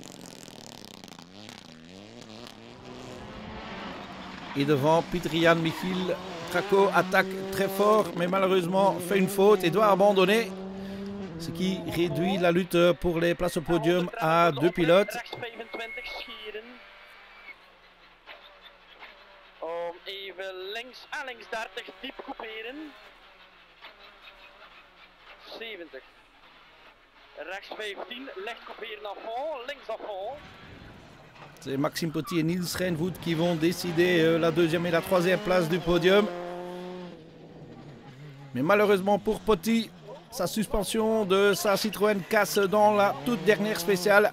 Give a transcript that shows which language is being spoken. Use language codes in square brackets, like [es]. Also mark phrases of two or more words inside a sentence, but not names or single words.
[fr] Et devant Pieter-Jan Michiel, Krakow attaque très fort mais malheureusement fait une faute et doit abandonner. Ce qui réduit la lutte pour les places au podium à 2 pilotes. [nl] Even links en links 30, diep couperen. 70. Rechts 15, licht couperen [fr] à fond, [nl] links [fr] à fond. C'est Maxime Potty et Niels Rijnvoet qui vont décider la 2e et la 3e place du podium. Mais malheureusement pour Potty, sa suspension de sa Citroën casse dans la toute dernière spéciale.